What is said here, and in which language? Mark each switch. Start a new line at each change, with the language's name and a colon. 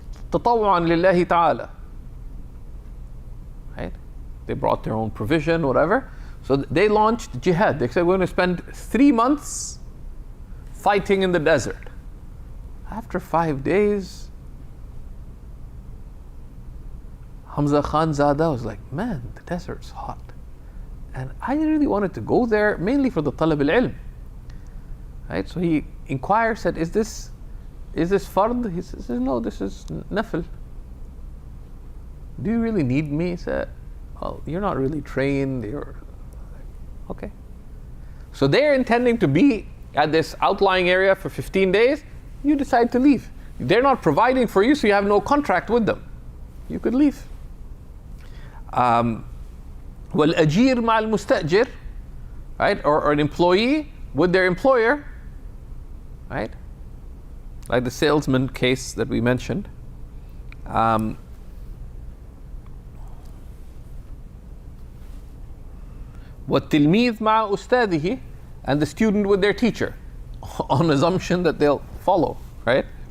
Arabic: تطوعا لله تعالى, right?
English: They brought their own provision, whatever. So they launched jihad. They said, we're going to spend 3 months fighting in the desert. After 5 days, Hamza Khan Zada was like, man, the desert's hot. And I really wanted to go there mainly for the talab al-ilm. Right? So he inquired, said, is this fard? He says, no, this is nafil. Do you really need me? He said, well, you're not really trained. You're okay. So they're intending to be at this outlying area for 15 days. You decide to leave. They're not providing for you, so you have no contract with them. You could leave.
Arabic: والأجير مع المستأجر, right?
English: Or an employee with their employer, right? Like the salesman case that we mentioned.
Arabic: والتلميذ مع أستاذه,
English: and the student with their teacher, on assumption that they'll follow, right?